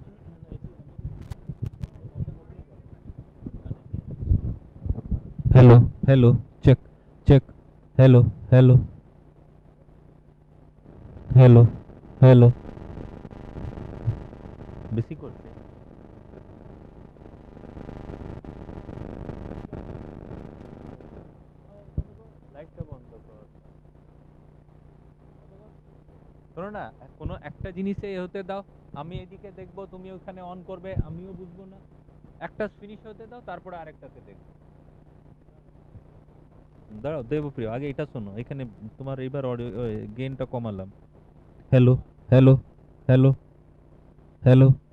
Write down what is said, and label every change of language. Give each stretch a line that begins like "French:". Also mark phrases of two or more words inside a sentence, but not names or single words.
English: hello, hello, check, check, hello, hello, hello, hello,
Bangla: বেশি করছে লাইটটা বন্ধ কর শোনো না কোনো একটা জিনিসে হতে দাও আমি এদিকে দেখবো তুমি ওখানে অন করবে আমিও বুঝবো না একটা ফিনিশ হতে দাও তারপরে আরেকটাকে দেখবো দাঁড়াও দেবপ্রিয় আগে এটা শোনো এখানে তোমার এইবার
English: audio gain
Bangla: কমালাম
English: hello hello hello hello